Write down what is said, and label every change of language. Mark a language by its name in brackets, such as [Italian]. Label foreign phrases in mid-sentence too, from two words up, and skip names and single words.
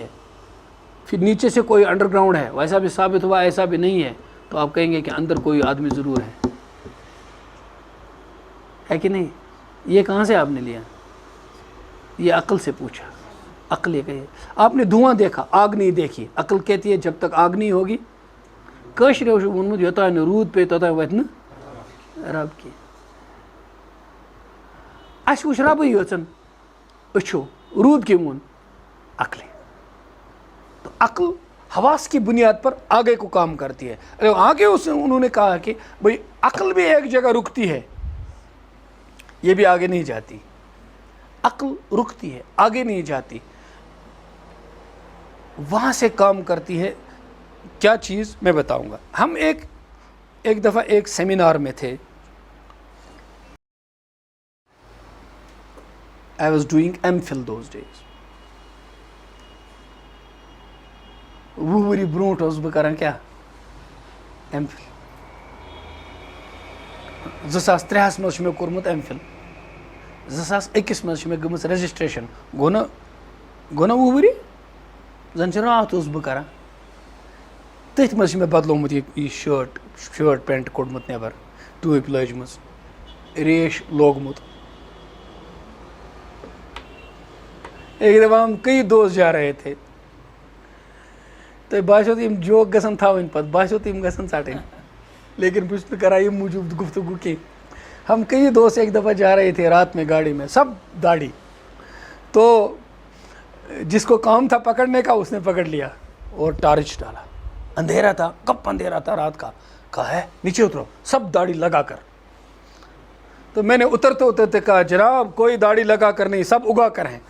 [Urdu] پھر نیچے سے کوئی انڈر گراؤنڈ ہے، ویسا بھی ثابت ہوا، ایسا بھی نہیں ہے، تو آپ کہیں گے کہ اندر کوئی آدمی ضرور ہے کہ نہیں؟ یہ کہاں سے آپ نے لیا؟ یہ عقل سے پوچھا. عقل یہ کہے. آپ نے دھواں دیکھا، آگ نہیں دیکھی. عقل کہتی ہے جب تک آگ نہیں ہوگی، [Kashmiri] کٲشرو چھُ ووٚنمُت یوٚتانۍ نہٕ روٗد پیٚیہِ توٚتانۍ وَتھِ نہٕ رب کینٛہہ. اَسہِ وٕچھ ربٕے یٲژَن أچھو، روٗد کٔمۍ ووٚن؟ عقلے. [Urdu] تو عقل حواس کی بنیاد پر آگے کو کام کرتی ہے. آگے انہوں نے کہا کہ بھائی عقل بھی ایک جگہ رکتی ہے، یہ بھی آگے نہیں جاتی. عقل رکتی ہے، آگے نہیں جاتی، وہاں سے کام کرتی ہے. کیا چیز میں بتاؤں گا. ہم ایک دفعہ ایک سیمینار میں تھے. [English] I was doing MPhil those days. [Kashmiri] 20 ؤری برونٛٹھ اوسُس بہٕ کران کیٛاہ؟ MPhil. 2003 منٛز چھُ مےٚ کوٚرمُت MPhil. 2001 منٛز چھِ مےٚ گٔمٕژ رجسٹریشن. گوٚو نا 20 ؤری؟ زن چھِ راتھ اوسُس بہٕ کران. تٔتھۍ منٛز چھِ مےٚ بدلومُت یہِ شٲٹ پینٹ کوٚڑمُت نٮ۪بر، ٹوٗپۍ لٲجمٕژ، ریش لوگمُت. [Urdu] ایک دفعہ ہم کئی دوست جا رہے تھے، [Kashmiri] تو باسیو تو یِم جوک گژھن تھاوٕنۍ پتہٕ، باسیو تو یِم گژھن ژٹٕنۍ، لیکن بہٕ چھُس نہٕ کران ییٚمہِ موٗجوٗب گفتگو کینٛہہ. [Urdu] ہم کئی دوست ایک دفعہ جا رہے تھے رات میں گاڑی میں، سب داڑھی. تو جس کو کام تھا پکڑنے کا اس نے پکڑ لیا اور ٹارچ ڈالا. اندھیرا تھا. کب اندھیرا تھا؟ رات کا. کہا ہے نیچے اترو, سب داڑھی لگا کر. تو میں نے اترتے اترتے کہا جناب کوئی داڑھی لگا کر نہیں, سب اگا کر ہیں.